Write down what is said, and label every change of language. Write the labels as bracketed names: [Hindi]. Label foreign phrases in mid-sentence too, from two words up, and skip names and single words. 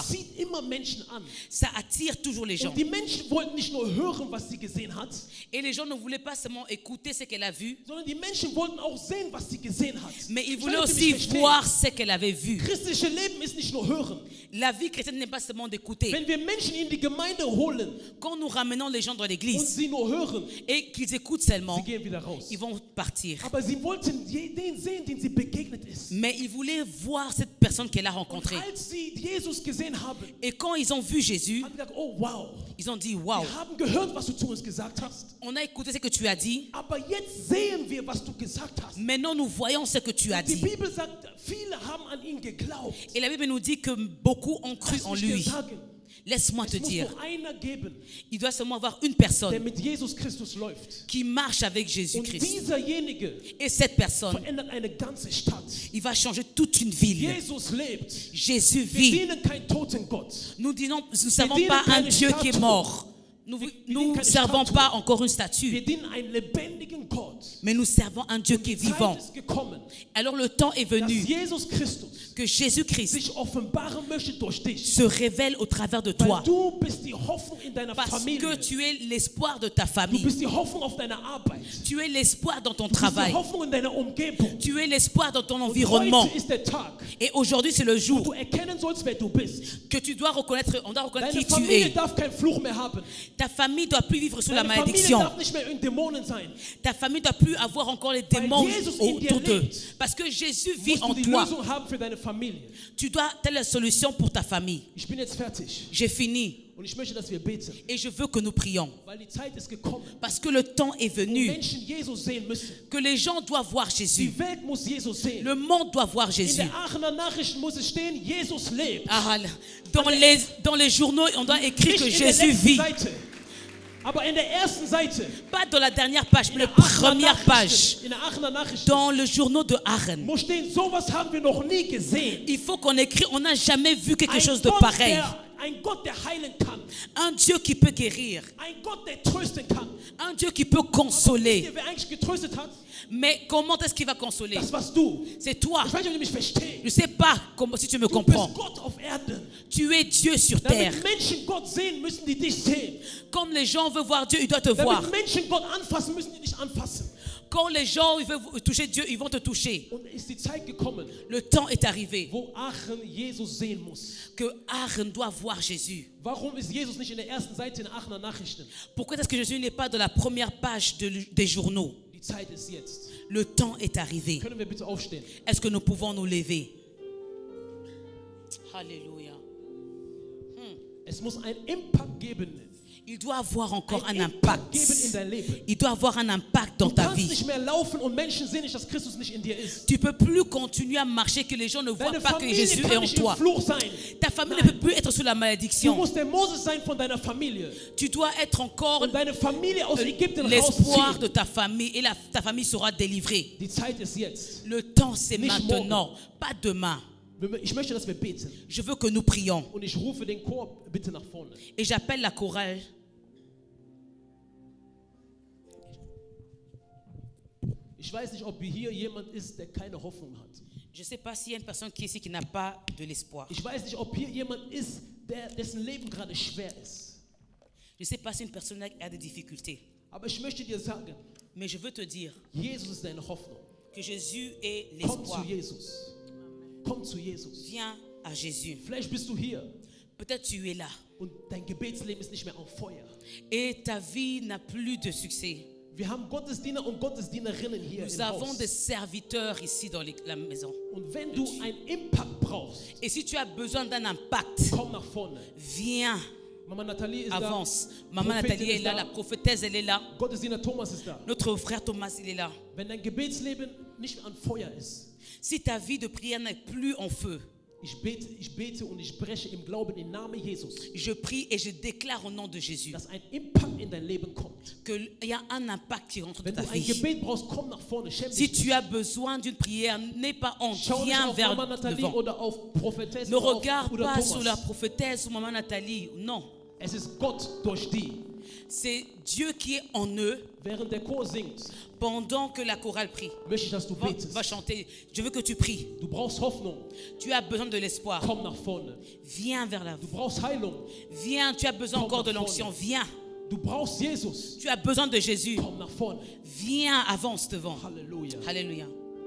[German] zieht immer Menschen an. [French] ça attire toujours les gens. [German] Und die Menschen wollten nicht nur hören, was sie gesehen hat, [French] Et les gens ne voulaient pas seulement écouter ce qu'elle a vu, [German] sondern die Menschen wollten auch sehen, was sie gesehen hat. [French] mais ils [German] Ich [French] voulaient [German] weiß, [French] aussi [German] mich verstehen. [French] voir ce qu'elle avait vu. [German] Christliche Leben ist nicht nur hören. [French] La vie chrétienne n'est pas seulement d'écouter. [German] Wenn wir Menschen in die Gemeinde holen [French] Quand nous ramenons les gens dans [German] und [French] l'église [German] sie nur hören, [French] et qu'ils écoutent seulement, [German] sie gehen wieder raus. [French] ils vont partir. [German] Aber sie wollten den sehen, den sie begegnet ist. [French] Mais ils voulaient voir cette personne qu'elle a [German] Und [French] rencontrée. [German] als sie Jesus gesehen haben, Et quand ils ont vu Jésus, haben sie gesagt, oh wow, [French] ils ont dit, waouh, [German] wir haben gehört, was du zu uns gesagt hast. [French] on a écouté ce que tu as dit. [German] Aber jetzt sehen wir, was du gesagt hast. [French] Maintenant, nous voyons ce que tu as [German] Die [French] dit. [German] Bibel sagt, viele haben an ihn geglaubt. [French] Et la Bible nous dit que beaucoup ont cru [German] Lass [French] en [German] mich dir [French] lui. [German] sagen, [French] Laisse-moi te [German] es muss [French] dire, [German] nur einer geben, [French] il doit seulement avoir une [German] der [French] personne [German] mit Jesus Christus läuft. [French] qui marche avec [German] Und [French] Jésus-Christ. [German] dieserjenige [French] Et cette personne, [German] verändert eine ganze Stadt. [French] il va changer toute une ville. [German] Jesus lebt. [French] Jésus [German] Wir [French] vit. [German] dienen keinen toten Gott. [French] Nous ne savons pas un Dieu qui est mort. Nous ne servons pas encore une statue, [German] Wir dienen einen lebendigen Gott. [French] mais nous servons un Dieu qui est [German] Die [French] vivant. [German] Zeit ist gekommen, [French] Alors le temps est [German] dass [French] venu [German] Jesus Christus [French] que Jésus-Christ [German] sich offenbaren möchte durch dich. [French] se révèle au travers de [German] Weil [French] toi. [German] du bist die Hoffnung in deiner [French] Parce [German] Familie. [French] que tu es l'espoir de ta [German] Du [French] famille. [German] bist die Hoffnung auf deiner Arbeit. [French] Tu es l'espoir dans ton [German] Du bist [French] travail. [German] die Hoffnung in deiner Umgebung. [French] Tu es l'espoir dans ton [German] Und [French] environnement. [German] heute ist der Tag, [French] Et aujourd'hui, c'est le [German] wo [French] jour [German] du erkennen sollst, wer du bist. [French] que tu dois reconnaître, on doit reconnaître [German] Deine [French] qui tu [German] Familie [French] es. [German] darf keinen Fluch mehr haben. [French] Ta famille ne doit plus vivre sous la [German] Deine Familie [French] malédiction. [German] darf nicht mehr in Dämonen sein. [French] Ta famille ne doit plus avoir encore les démons [German] Jesus in dir [French] autour d'eux. [German] lebt, [French] Parce que Jésus vit [German] Musst [French] en [German] du die [French] toi. [German] Lösung haben für deine Familie. [French] Tu dois, telle la solution pour ta famille. [German] Ich bin jetzt fertig. [French] J'ai fini [German] Und ich möchte, dass wir beten. [French] et je veux que nous prions. [German] Weil die Zeit ist gekommen, [French] Parce que le temps est [German] wo [French] venu [German] Menschen Jesus sehen müssen. [French] que les gens doivent voir Jésus. [German] Die Welt muss Jesus sehen. [French] Le monde doit voir [German] In [French] Jésus. [German] der Aachener Nachrichten muss es stehen, Jesus lebt. [French] Ah, dans les journaux, on doit écrire [German] Nicht [French] que [German] in der [French] Jésus [German] letzten [French] vit. [German] Seite, aber in der ersten Seite. [French] Pas dans la dernière page, mais [German] In [French] la [German] der Aachener [French] première page. [German] Nachrichten, in der Aachener Nachrichten [French] Dans le journal de Aachen. [German] muss stehen, sowas haben wir noch nie gesehen. [French] Il faut qu'on écrit, on n'a jamais vu quelque [German] Ein [French] chose de [German] Gott, [French] pareil. [German] ein Gott, der heilen kann. [French] Un Dieu qui peut guérir. [German] Ein Gott, der trösten kann. [French] Un Dieu qui peut consoler. [German] Wer eigentlich getröstet hat? [French] Mais comment est-ce qu'il va consoler? [German] Das warst du. [French] C'est toi. [German] Ich weiß nicht, ob du mich verstehst. [French] Je ne sais pas si tu me [German] Du [French] comprends. [German] bist Gott auf Erden. [French] Tu es Dieu sur terre. [German] Damit Menschen Gott sehen, müssen die dich sehen. [French] Comme les gens veulent voir Dieu, ils doivent te voir. [German] Damit Menschen Gott anfassen, müssen die dich anfassen. [French] Quand les gens ils veulent toucher Dieu, ils vont te toucher. [German] Und ist die Zeit gekommen, [French] Le temps est arrivé [German] wo Aachen Jesus sehen muss. [French] que Aachen doit voir Jésus. [German] Warum ist Jesus nicht in der ersten Seite in den Aachener Nachrichten? [French] Pourquoi est-ce que Jésus n'est pas dans la première page des journaux? [German] Die Zeit ist jetzt. [French] Le temps est arrivé. [German] Können wir bitte aufstehen? [French] Est-ce que nous pouvons nous lever? Alléluia. [German] Es muss einen Impact geben. [French] Il doit avoir encore un [German] Ein Impact [French] impact. [German] geben in dein Leben. [French] Il doit avoir un impact dans [German] Du [French] ta [German] kannst [French] vie. [German] nicht mehr laufen und Menschen sehen nicht, dass Christus nicht in dir ist. [French] Tu ne peux plus continuer à marcher que les gens ne voient [German] Deine [French] pas que [German] Familie [French] Jésus est [German] kann [French] en [German] nicht im [French] toi. [German] Fluch sein. [French] Ta famille [German] Nein. [French] ne peut plus être sous la [German] Du [French] malédiction. [German] musst der Moses sein von deiner Familie. [French] Tu dois être encore [German] Und deine Familie aus Ägypten [French] l'espoir [German] rausziehen. [French] de ta famille et ta famille sera délivrée. [German] Die Zeit ist jetzt. [French] Le temps c'est [German] Nicht [French] maintenant, pas demain. [German] Ich möchte, dass wir beten. [French] Je veux que nous prions. [German] Und ich rufe den Chor bitte nach vorne. [French] Et j'appelle la chorale. [German] Ich weiß nicht, ob hier jemand ist, der keine Hoffnung hat. [French] Je ne sais pas s'il y a une personne qui est ici qui n'a pas de l'espoir. [German] Ich weiß nicht, ob hier jemand ist, dessen Leben gerade schwer ist. [French] Je ne sais pas si une personne a des difficultés. [German] Aber ich möchte dir sagen, [French] Mais je veux te dire [German] Jesus ist deine Hoffnung. [French] que Jésus est [German] Komm zu [French] l'espoir. [German] Jesus. Komm zu Jesus. [French] Viens à Jésus. [German] Vielleicht bist du hier [French] Peut-être tu es là [German] und dein Gebetsleben ist nicht mehr auf Feuer. [French] et ta vie n'a plus de succès. [German] Wir haben Gottesdiener und Gottesdienerinnen hier [French] Nous [German] im [French] avons [German] Haus. [French] des serviteurs ici dans la maison. [German] Und wenn du einen Impact brauchst, [French] Et si tu as besoin d'un impact, [German] komm nach vorne. [French] viens, [German] Mama Nathalie ist [French] avance. [German] da. [French] Maman [German] Prophetin [French] Nathalie est [German] ist [French] là, [German] da. [French] la prophétesse, elle est là. [German] Gottesdiener Thomas ist da. [French] Notre frère Thomas, il est là. [German] Wenn dein Gebetsleben nicht an Feuer ist, [French] Si ta vie de prière n'est plus en feu, [German] ich bete und ich spreche im Glauben im Namen Jesus, [French] je prie et je déclare au nom de Jésus [German] dass ein Impact in dein Leben kommt. [French] qu'il y a un impact qui rentre dans [German] Wenn [French] ta [German] du ein [French] vie. [German] Gebet brauchst, komm nach vorne. Schäm [French] Si [German] dich [French] tu as besoin d'une prière, n'aie pas honte, [German] Schau nicht [French] viens [German] auf [French] vers [German] Mama Nathalie [French] devant. [German] oder auf Prophetess [French] Ne [German] oder [French] regarde [German] oder [French] pas sur la [German] Thomas. [French] prophétesse ou maman Nathalie. Non, [German] Es ist Gott durch die. [French] c'est Dieu qui est en eux [German] Während der Chor singt, [French] pendant que la chorale prie. [German] möchte ich, dass du [French] Va [German] betest. [French] chanter. Je veux que tu pries. [German] Du brauchst Hoffnung. [French] Tu as besoin de l'espoir. [German] Komm nach vorne. [French] Viens vers la [German] Du brauchst Heilung. [French] Viens, tu as besoin [German] Komm [French] encore de [German] nach [French] l'onction. [German] vorne. [French] Viens. [German] Du brauchst Jesus. [French] Tu as besoin de Jésus. [German] Komm nach vorne. [French] Viens, avance devant. [German] Halleluja. [French] Alléluia.